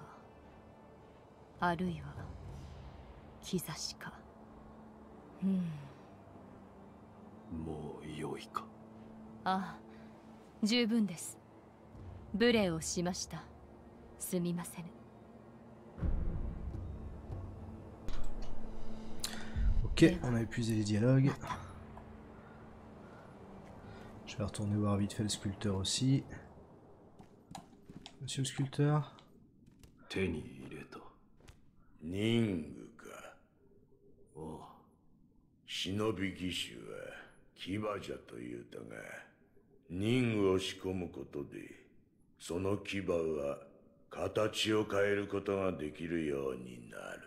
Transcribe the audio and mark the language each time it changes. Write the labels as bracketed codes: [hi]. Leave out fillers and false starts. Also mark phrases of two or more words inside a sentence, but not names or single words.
[ja] あるいは兆しか。もう良いか？ああ、十分です。無礼をしました。すみません。 [fr] Ok, on a épuisé les dialogues. Je vais retourner voir vite fait le sculpteur aussi. Monsieur le sculpteur. [ja] 手に入れた。人具か。ああ。忍び義手は牙じゃと言うたが、人具を仕込むことでその牙は形を変えることができるようになる。